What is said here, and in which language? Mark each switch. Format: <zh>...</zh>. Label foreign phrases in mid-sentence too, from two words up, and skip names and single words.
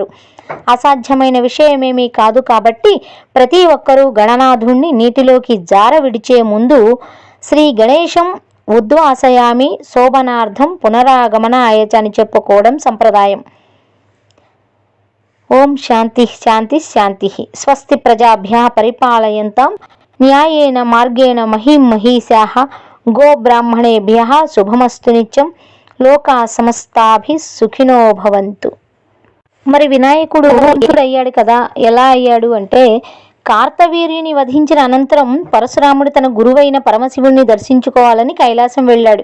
<te>అసాధ్యమైన విషయమేమీ కాదు కాబట్టి ప్రతి ఒక్కరూ గణనాథుణ్ణి నీటిలోకి జార విడిచే ముందు</te> <sa>శ్రీ గణేశం ఉద్వాసయామి శోభనార్థం పునరాగమనాయ</sa> <te>అని చెప్పుకోవడం సంప్రదాయం.</te> <sa>ఓం శాంతి శాంతి శాంతి. స్వస్తి ప్రజాభ్యః పరిపాలయంతాం న్యాయేన మార్గేణ మహీం మహీశాః గోబ్రాహ్మణేభ్యః శుభమస్తు నిత్యం. లోకా సమస్తాభిః సుఖినో భవంతు.</sa> <te>మరి వినాయకుడు అయ్యాడు కదా, ఎలా అయ్యాడు అంటే కార్తవీర్యుని వధించిన అనంతరం పరశురాముడు తన గురువైన పరమశివుణ్ణి దర్శించుకోవాలని కైలాసం వెళ్ళాడు.</te>